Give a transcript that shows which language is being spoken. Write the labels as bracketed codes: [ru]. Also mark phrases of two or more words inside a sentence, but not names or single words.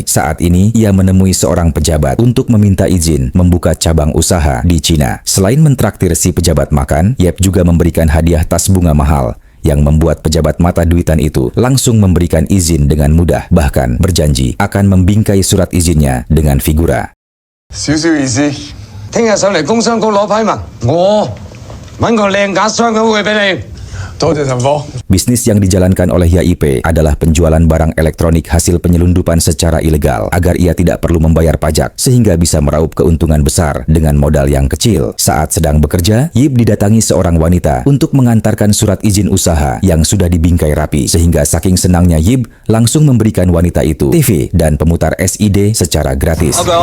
[id] Saat ini, ia menemui seorang pejabat untuk meminta izin membuka cabang usaha di Cina. Selain mentraktir si pejabat makan, Yep juga memberikan hadiah tas bunga mahal yang membuat pejabat mata duitan itu langsung memberikan izin dengan mudah, bahkan berjanji akan membingkai surat izinnya dengan figura. [yue] 少少意思，聽日上嚟工商局攞批文，我揾個靚架雙嘅會俾你。多謝陳科。 [id] Bisnis yang dijalankan oleh YIP adalah penjualan barang elektronik hasil penyelundupan secara ilegal agar ia tidak perlu membayar pajak sehingga bisa meraup keuntungan besar dengan modal yang kecil. Saat sedang bekerja, Yip didatangi seorang wanita untuk mengantarkan surat izin usaha yang sudah dibingkai rapi sehingga saking senangnya Yip langsung memberikan wanita itu TV dan pemutar SID secara gratis.